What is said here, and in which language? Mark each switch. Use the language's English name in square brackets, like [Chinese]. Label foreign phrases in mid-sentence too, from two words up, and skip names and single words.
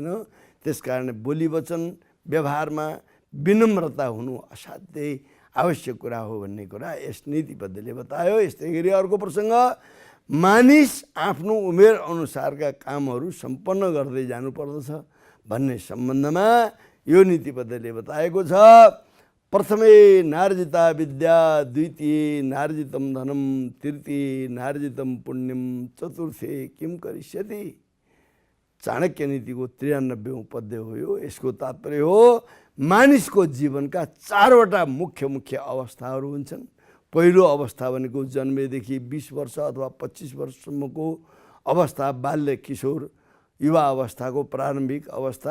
[Nepali] त्यसकारण बोली वचन व्यवहारमा विनम्रता हुनु असाध्यै आवश्यक कुरा हो भन्ने कुरा यस नीति पद्धतिले बतायो। यस्तै गरी अर्को प्रसङ्ग, मानिस आफ्नो उमेर अनुसारका कामहरू सम्पन्न गर्दै जानुपर्दछ भन्ने सम्बन्धमा यो नीति पद्धतिले बताएको छ। [Sanskrit] प्रथमे नार्जिता विद्या, द्वितीय नार्जितं धनं, तृतीय नार्जितं पुण्यम, चतुर्थे किम करिष्यति। [Nepali] चाणक्य नीतिको 93औं पद्य हो यो। यसको तात्पर्य हो मानिसको जीवनका 4वटा मुख्य अवस्थाहरू हुन्छन्। पहिलो अवस्था भनेको जन्मेदेखि 20 वर्ष अथवा 25 वर्षसम्मको अवस्था, बाल्य किशोर युवा अवस्थाको प्रारम्भिक अवस्था।